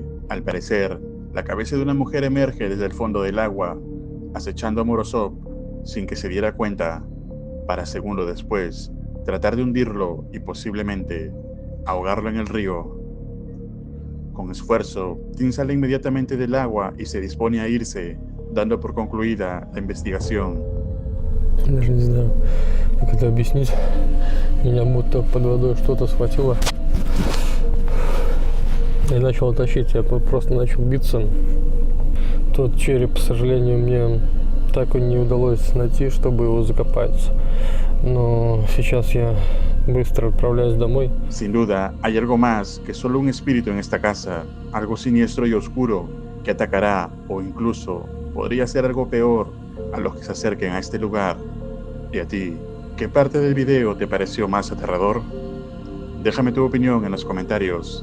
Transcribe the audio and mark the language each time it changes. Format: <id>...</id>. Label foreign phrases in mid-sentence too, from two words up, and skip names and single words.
<es>Al parecer, la cabeza de una mujer emerge desde el fondo del agua, acechando a Morozov sin que se diera cuenta, para segundos después tratar de hundirlo y posiblemente ahogarlo en el río. Con esfuerzo, Tim sale inmediatamente del agua y se dispone a irse, dando por concluida la investigación.</es> <ru>Даже не знаю, как это объяснить. Меня будто под водой что-то схватило и начало тащить. Я просто начал биться. Тот череп, к сожалению, мне так и не удалось найти, чтобы его закопать. Но сейчас я быстро отправляюсь домой.</ru> <es>Sin duda, hay algo más que solo un espíritu en esta casa, algo siniestro y oscuro que atacará o incluso podría ser algo peor a los que se acerquen a este lugar. ¿Y a ti? ¿Qué parte del video te pareció más aterrador? Déjame tu opinión en los comentarios.</es>